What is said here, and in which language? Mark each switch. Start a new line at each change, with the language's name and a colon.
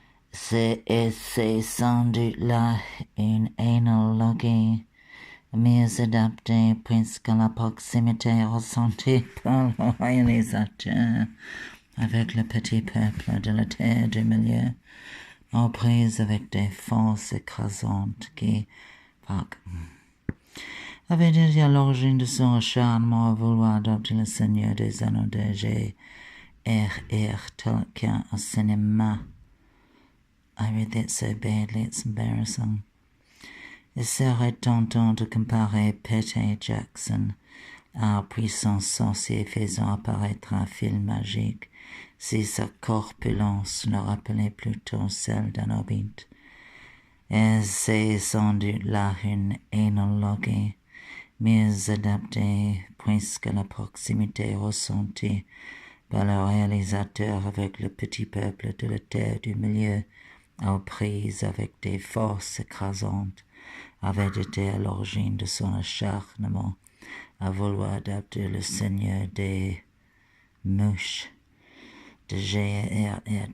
French: C'est sans doute là une analogie mieux adaptée puisque la proximité ressentie par le réalisateur avec le petit peuple de la terre du milieu, aux prises avec des forces écrasantes qui, avait déjà l'origine de son acharnement à vouloir adopter le Seigneur des Anneaux de J.R.R. Tolkien au cinéma.
English: I read that so badly, it's embarrassing.
French: Il serait tentant de comparer Peter Jackson à un puissant sorcier faisant apparaître un film magique si sa corpulence nous rappelait plutôt celle d'un hobbit. Et c'est sans doute là une analogie mieux adaptée puisque la proximité ressentie par le réalisateur avec le petit peuple de la terre du milieu aux prises avec des forces écrasantes avait été à l'origine de son acharnement à vouloir adapter le Seigneur des Mouches de J.R.R.